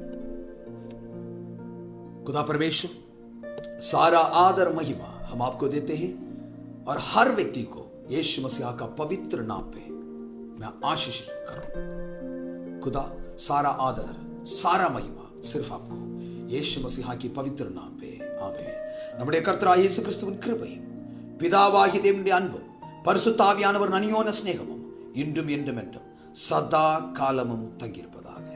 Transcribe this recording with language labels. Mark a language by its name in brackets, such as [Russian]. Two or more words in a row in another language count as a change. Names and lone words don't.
[Hindi] खुदा परमेश्वर, सारा आदर महिमा हम आपको देते हैं और हर व्यक्ति को यीशु मसीहा का पवित्र नाम पे मैं आशीष करूं। खुदा, सारा आदर सारा महिमा सिर्फ आपको यीशु मसीहा की पवित्र नाम पे, आमीन. [Malayalam] നമ്മുടെ കർത്താവായ യേശുക്രിസ്തുവിൻ കൃപയും പിതാവായ ദൈവത്തിന്റെ അൻപും പരിശുദ്ധാവിയാനവരുടെ അന്യോന്യ സ്നേഹവും ഇന്നും എന്നും സദാ കാലമും തങ്ങിയിരിപ്പதாக.